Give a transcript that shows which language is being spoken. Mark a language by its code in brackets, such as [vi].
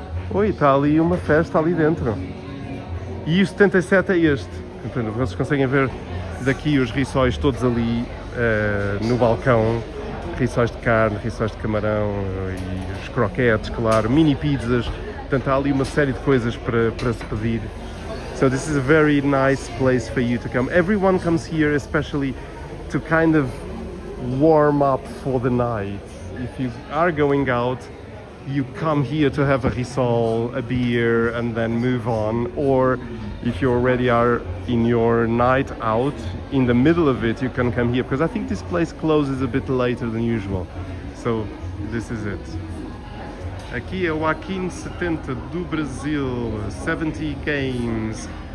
[pt] Oi, está ali uma festa ali dentro. E o 77 é este. Portanto, vocês conseguem ver daqui os rissóis todos ali no balcão. Rissóis de carne, rissóis de camarão e os croquetes, claro, mini pizzas. Portanto, há ali uma série de coisas para se pedir. [en] So this is a very nice place for you to come. Everyone comes here especially to kind of warm up for the night. If you are going out, you come here to have a risol, a beer, and then move on. Or if you already are in your night out, in the middle of it, you can come here, because I think this place closes a bit later than usual. So this is it. [pt] Aqui é o Akin 70 do Brasil, 70 Games.